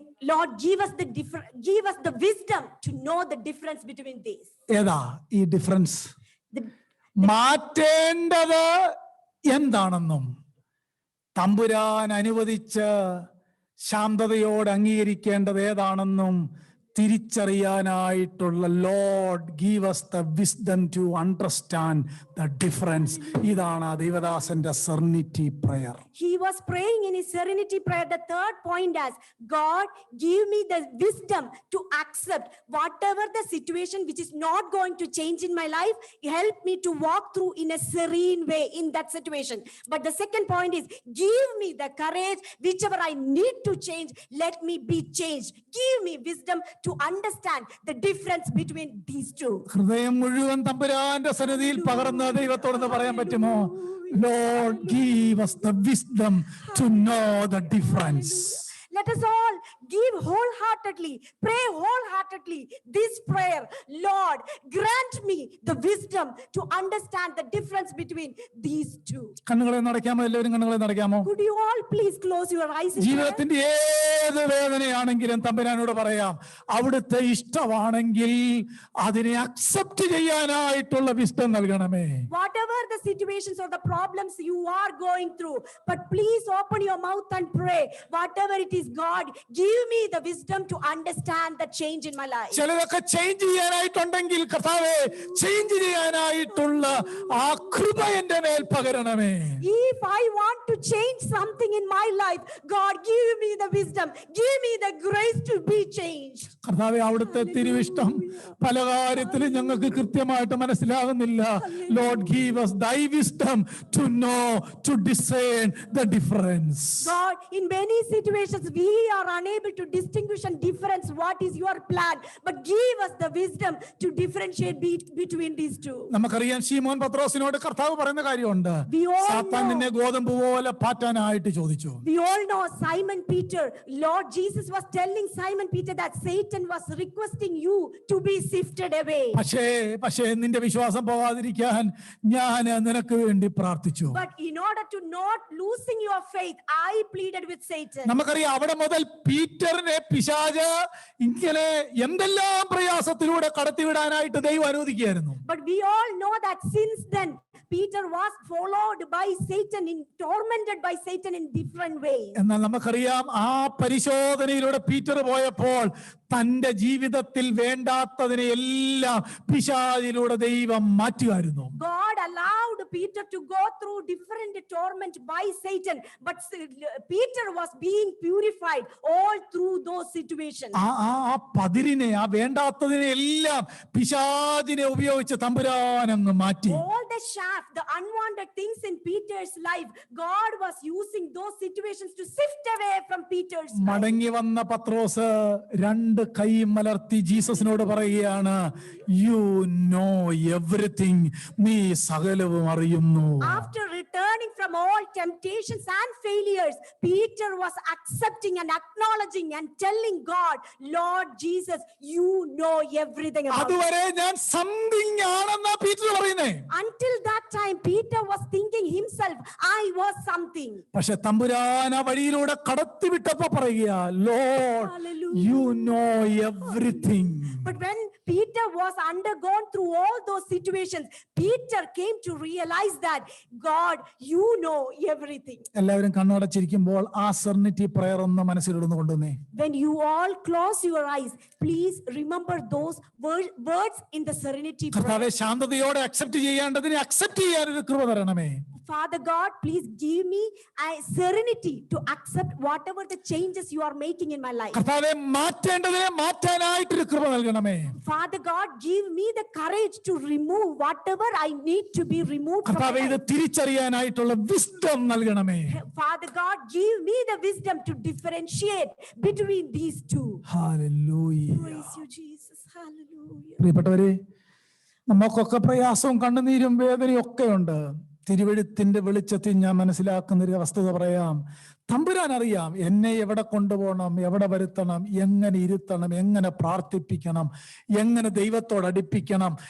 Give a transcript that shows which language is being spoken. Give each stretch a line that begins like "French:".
English: Lord, give us the wisdom to know the difference between these.
Malayalam: ഏതാ ഈ difference? മാറ്റേണ്ടത് എന്താണെന്നും തമ്പുരാൻ അനുവദിച്ച് ശാന്തതയോടെ അംഗീകരിക്കേണ്ടത് ഏതാണെന്നും തിരിച്ചറിയാനായിട്ടുള്ള
English: Lord give us the wisdom to understand the difference.
Malayalam: ഇതാണ് ദൈവദാസന്റെ serenity prayer.
English: He was praying in his serenity prayer. The third point as, God, give me the wisdom to accept whatever the situation which is not going to change in my life. Help me to walk through in a serene way in that situation. But the second point is, give me the courage, whichever I need to change, let me be changed. Give me wisdom to understand the difference between these two.
Malayalam: ഹൃദയം മുഴുവൻ തമ്പുരാന്റെ സന്നിധിയിൽ പകർന്ന ദൈവത്തോടെന്ന് പറയാൻ പറ്റുമോ?
English: Lord, give us the wisdom to know the difference. Let us all give wholeheartedly, pray wholeheartedly this prayer. Lord, grant me the wisdom to understand the difference between these two.
Malayalam: കണ്ണുകളെ നടക്കാമോ? എല്ലാവരും കണ്ണുകളെ നടക്കാമോ?
English: Could you all please close your eyes in prayer?
Malayalam: ജീവിതത്തിന്റെ ഏത് വേദനയാണെങ്കിലും തമ്പുരാനോട് പറയാം, അവിടുത്തെ ഇഷ്ടമാണെങ്കിൽ അതിനെ അക്സെപ്റ്റ് ചെയ്യാനായിട്ടുള്ള വിസ്ഡം നൽകണമേ.
English: Whatever the situations or the problems you are going through, but please open your mouth and pray. Whatever it is, God, give me the wisdom to understand the change in my life.
Malayalam: ചിലതൊക്കെ change ചെയ്യാനായിട്ടുണ്ടെങ്കിൽ കർത്താവേ, change ചെയ്യാനായിട്ടുള്ള ആ കൃപ എന്റെ മേൽ പകരണമേ.
English: If I want to change something in my life, God, give me the wisdom, give me the grace to be changed.
Malayalam: കർത്താവേ, അവിടുത്തെ തിരുവിഷ്ടം പല കാര്യത്തിലും ഞങ്ങൾക്ക് കൃത്യമായിട്ട് മനസ്സിലാകുന്നില്ല.
English: Lord, give us thy wisdom to know, to discern the difference. God, in many situations we are unable to distinguish and difference what is your plan, but give us the wisdom to differentiate between these two.
Malayalam: നമുക്കറിയാം, ശീമോൻ പത്രോസിനോട് കർത്താവ് പറയുന്ന കാര്യമുണ്ട്.
English: We all
Malayalam: സാത്താൻ
English: know.
Malayalam: നിന്നെ ഗോതമ്പ് പോലെ പാറ്റാനായിട്ട് ചോദിച്ചു.
English: We all know Simon Peter. Lord Jesus was telling Simon Peter that Satan was requesting you to be sifted away.
Malayalam: പക്ഷേ നിന്റെ വിശ്വാസം പോകാതിരിക്കാൻ ഞാൻ നിനക്ക് വേണ്ടി പ്രാർത്ഥിച്ചു.
English: But in order to not losing your faith, I pleaded with Satan.
Malayalam: നമുക്കറിയാം, അവിടെ മുതൽ പീറ്ററിനെ പിശാച് ഇങ്ങനെ എന്തെല്ലാം പ്രയാസത്തിലൂടെ കടത്തിവിടാനായിട്ട് ദൈവം അനുവദിക്കുകയായിരുന്നു.
English: But we all know that since then, Peter was followed by Satan, tormented by Satan in different ways.
Malayalam: എന്നാൽ നമുക്കറിയാം, ആ പരിശോധനയിലൂടെ പീറ്റർ പോയപ്പോൾ തന്റെ ജീവിതത്തിൽ വേണ്ടാത്തതിനെ എല്ലാം പിശാചിലൂടെ ദൈവം മാറ്റുമായിരുന്നു.
English: God allowed Peter to go through different torment by Satan, but Peter was being purified all through those situations.
Malayalam: ആ പതിരിനെ, ആ വേണ്ടാത്തതിനെ എല്ലാം പിശാചിനെ ഉപയോഗിച്ച് തമ്പുരാൻ അങ്ങ് മാറ്റി.
English: All the shaft, the unwanted things in Peter's life, God was using those situations to sift away from Peter's life.
Malayalam: മടങ്ങി വന്ന പത്രോസ് രണ്ട് കൈയും മലർത്തി ജീസസിനോട് പറയുകയാണ്,
English: you know everything,
Malayalam: നീ സകലവും അറിയുന്നു.
English: After returning from all temptations and failures, Peter was accepting and acknowledging and telling God, Lord Jesus, you know everything about me.
Malayalam: അതുവരെ ഞാൻ സംതിങ് ആണെന്നാ പീറ്റർ പറയുന്നേ.
English: Until that time, Peter was thinking himself myself, I was something.
Malayalam: പക്ഷെ തമ്പുരാൻ ആ വഴിയിലൂടെ കടത്തിവിട്ടപ്പോ പറയുക, Lord Hallelujah.
English: You know everything. But when Peter was undergone through all those situations, Peter came to realize that God, you know everything.
Malayalam: എല്ലാവരും കണ്ണടച്ചിരിക്കുമ്പോൾ ആ സെർനിറ്റി prayer ഒന്ന് മനസ്സിലിടുന്നു കൊണ്ടുവന്നേ.
English: When you all close your eyes, please remember those words in the serenity prayer.
Malayalam: കർത്താവെ, ശാന്തതയോടെ accept ചെയ്യേണ്ടതിനെ accept ചെയ്യാനൊരു കൃപ തരണമേ.
English: Father God, please give me a serenity to accept whatever the changes you are making in my life.
Malayalam: കർത്താവെ, മാറ്റേണ്ടതിനെ മാറ്റാനായിട്ടൊരു കൃപ നൽകണമേ.
English: Father God, give me the courage to remove whatever I need to be removed from
Malayalam: കർത്താവെ,
English: my
Malayalam: ഇത്
English: life.
Malayalam: തിരിച്ചറിയാനായിട്ടുള്ള wisdom നൽകണമേ.
English: Father God, give me the wisdom to differentiate between these two. Hallelujah. Praise you, Jesus. Hallelujah.
Malayalam: പ്രിയപ്പെട്ടവരെ, നമുക്കൊക്കെ പ്രയാസവും കണ്ണുനീരും വേദനയും ഒക്കെ ഉണ്ട്. തിരുവെഴുത്തിന്റെ വെളിച്ചത്തിൽ ഞാൻ മനസ്സിലാക്കുന്ന ഒരു വസ്തുത പറയാം. തമ്പുരാൻ അറിയാം എന്നെ എവിടെ കൊണ്ടുപോകണം, എവിടെ വരുത്തണം, എങ്ങനെ ഇരുത്തണം, എങ്ങനെ പ്രാർത്ഥിപ്പിക്കണം, എങ്ങനെ ദൈവത്തോട് അടുപ്പിക്കണം.